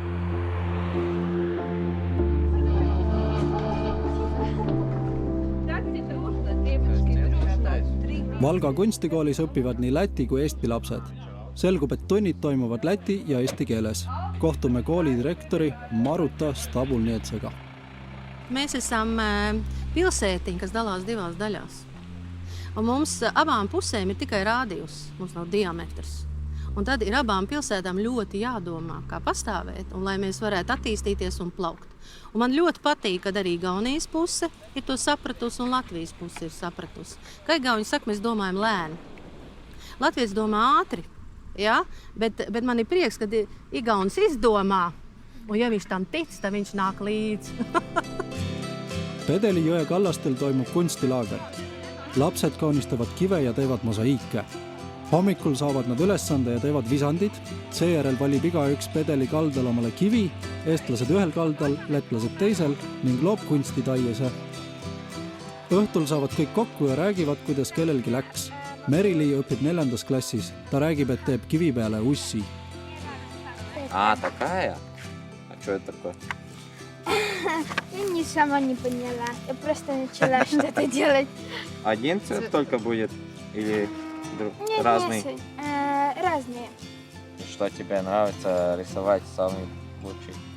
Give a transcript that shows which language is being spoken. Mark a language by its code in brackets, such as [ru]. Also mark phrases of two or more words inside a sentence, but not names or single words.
[et] Valga kunstikoolis õpivad nii läti kui eesti lapsed. Selgub, et tunnid toimuvad läti ja eesti keeles. Kohtume kooli direktori Maruta Stabulnietsega. [lv] Mēs esam pilsētiņi, kas dalās 2 daļās. Un mums abām pusēm ir tikai rādījus, mums nav diametrs. Un tad ir abām pilsētām ļoti jādomā, kā pastāvēt, un lai mēs varētu attīstīties un plaukt. Un man ļoti patīk, kad arī Igaunijas puse ir to sapratusi un Latvijas puse ir sapratusi. Kā igauņi saka, mēs domājam lēni. Latvijas domā ātri, ja? bet man ir prieks, kad igaunis izdomā, un ja viņš tam tic, tad viņš nāk līdz. [et] Pedeli jõe kallastel toimub kunstilaager. Lapsed kaunistavad kive ja teevad mosaiike. Hommikul saavad nad ülesande ja teevad visandid, seejärel valib igaüks Pedeli kaldal omale kivi, eestlased ühel kaldal, lätlased teisel ning loob kunstitaiese. Õhtul saavad kõik kokku ja räägivad, kuidas kellelgi läks. Merili õpib 4. klassis. Ta räägib, et teeb kivi peale ussi. [ru] Такая? А что это такое? Я ни сама не поняла. Я просто начала что-то делать. Один цвет только будет? Или Нет, разный? нет, разные. Что тебе нравится рисовать самый лучший?